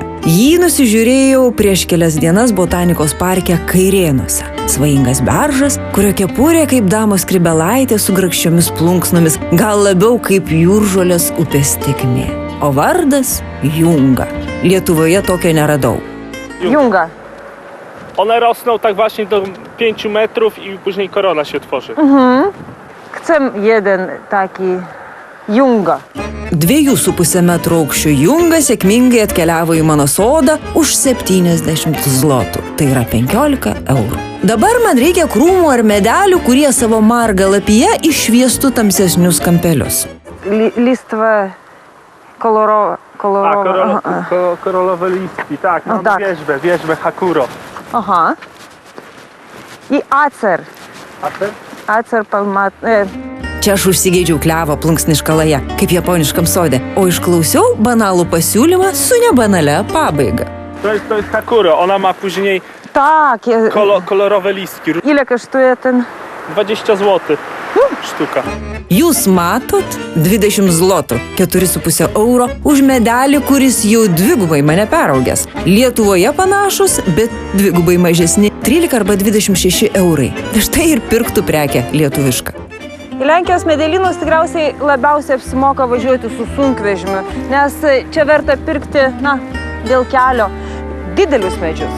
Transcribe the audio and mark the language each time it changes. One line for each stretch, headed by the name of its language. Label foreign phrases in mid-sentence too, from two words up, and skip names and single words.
Lithuanian: Jį nusižiūrėjau prieš kelias dienas botanikos parke Kairėnuose. Svajingas beržas, kurio kepurė kaip damos skrybelaitė su grakščiomis plunksnomis, gal labiau kaip jūržolės upės tėkmė. O vardas Junga. Lietuvoje tokio neradau. Junga.
Polish: One rosną tak właśnie do 5 metrów i później korona się tworzy. Chcę jeden taki Junga.
Lithuanian: 2,5 metrų aukščio Junga sėkmingai atkeliavo į mano sodą už 70 zlotų. Tai yra 15 eurų. Dabar man reikia krūmų ar medelių, kurie savo margą lapyje iššviestų tamsesnius kampelius.
Polish: Listwa kolorowa. Korolowe listki, tak, No mam tak. wierzbę Hakuro. Aha. I acer. A ten? Acer palmat.
Lithuanian: Čia aš užsigeidžiau klevą plunksniškalaje, kaip japoniškam sode, o išklausiau banalų pasiūlymą su nebanalia pabaiga.
Polish: To jest Hakuro, ona ma później Tak. kolorowe listki. Ile kosztuje ten? 20 zł sztuka.
Lithuanian: Jūs matot 20 zlotų, 4,5 euro už medelį, kuris jau dvigubai mane peraugęs. Lietuvoje panašus, bet dvigubai mažesni 13 arba 26 eurai. Štai ir pirktų prekę lietuvišką. Į Lenkijos medelynus tikriausiai labiausiai apsimoka važiuoti su sunkvežimiu, nes čia verta pirkti, dėl kelio didelius medžius.